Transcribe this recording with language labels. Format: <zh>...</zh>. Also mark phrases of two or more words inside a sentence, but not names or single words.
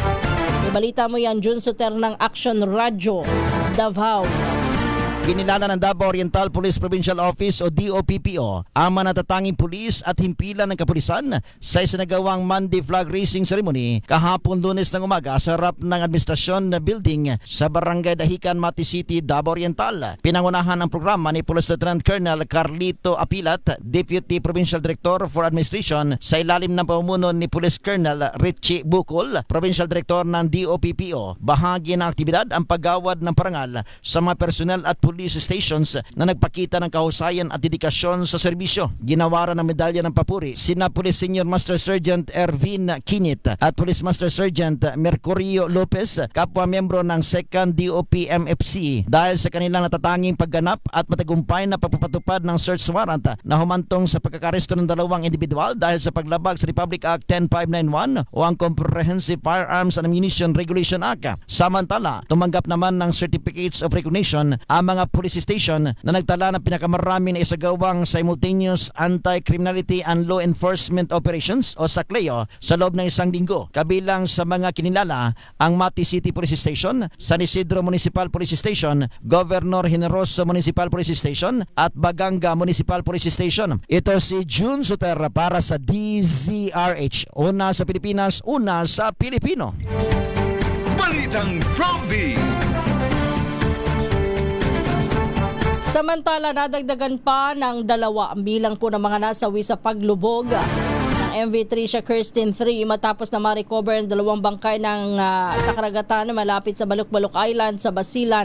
<tl>Ibalita mo yan, Jun Soter ng Action Radio, Davao. Kinilala ng Davao Oriental Police Provincial Office o DOPPO ang mga natatanging pulis at himpilan ng kapulisan sa isinagawang</tl> <en>Monday Flag Raising Ceremony</en> <tl>kahapon Lunes ng umaga sa harap ng administrasyon na building sa Barangay Dahican, Mati City, Davao Oriental. Pinangunahan ang programa ni Police Lieutenant Colonel Carlito Apilat,</tl> <en>Deputy Provincial Director for Administration,</en> <tl>sa ilalim ng pamumuno ni Police Colonel Richie Bukol, Provincial Director ng DOPPO. Bahagi ng aktibidad ang paggawad ng parangal sa mga personel at</tl> <en>police stations</en> <tl>na nagpakita ng kahusayan at dedikasyon sa serbisyo. Ginawaran ng medalya ng papuri sina Police Senior Master Sergeant Ervin Kinit at Police Master Sergeant Mercurio Lopez, kapwa miyembro ng 2nd DOP MFC, dahil sa kanilang natatanging pagganap at matagumpay na pagpapatupad ng</tl> <en>search warrant</en> <tl>na humantong sa pagkakaresto ng 2 individual dahil sa paglabag sa Republic Act 10591 o ang Comprehensive Firearms and Ammunition Regulation Act. Samantala, tumanggap naman ng</tl> <en>certificates of recognition</en> <tl>ang mga police station na nagtala ng pinakamarami na isagawang</tl> <en>simultaneous anti-criminality and law enforcement operations</en> <tl>o SACLEO sa loob ng 1 linggo. Kabilang sa mga kinilala ang Mati City Police Station, San Isidro Municipal Police Station, Governor Generoso Municipal Police Station at Baganga Municipal Police Station. Ito si Jun Soter para sa DZRH. Una sa Pilipinas, una sa Pilipino. Balitang Drumbeat. Samantala, nadagdagan pa ng 2 ang bilang po ng mga nasawi sa paglubog ng MV Tricia Kirsten 3 matapos na ma-recover ang 2 bangkay sa karagatan na malapit sa Baluk-Baluk Island sa Basilan.</tl>